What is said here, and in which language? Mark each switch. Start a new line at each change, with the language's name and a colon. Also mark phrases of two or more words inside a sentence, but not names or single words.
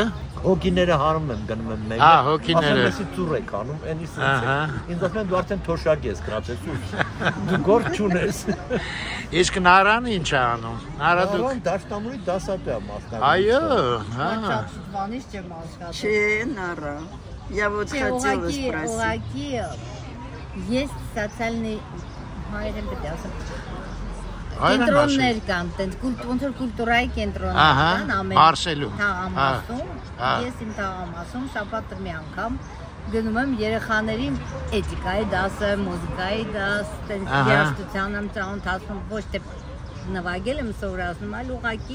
Armenian: Հոգիները հանում եմ, գնում եմ մեկը։ Հա, հոգիները։ Ասում եմ, ծուռ եք հանում, էլի սենց։ Ինձ ասում են դու արդեն թոշակ ես գրացես դու գործ չունես։ Իսկ Նարան ինչ է անում։ Նարա դուք։ Նարան դաշնամուրի դասատու է մասնագետ։ Այո, հա։ Բանից չեմ աշխատում։
Russian: Չէ, Նարա։ Я вот хотела спросить. Есть социальный
Armenian: կենտրոններ կան, ոնց որ կուլտուրայի կենտրոններ կան ամեն Մարսելում։ թաղամասում, ես իմ թաղամասում շաբաթը մի անգամ գնում եմ երեխաներին էթիկայի դասը, մուզիկայի դաս, երաժշտության եմ ծանոթացնում, ոչ թե նվագել եմ սովորացնում, այլ ուղղակի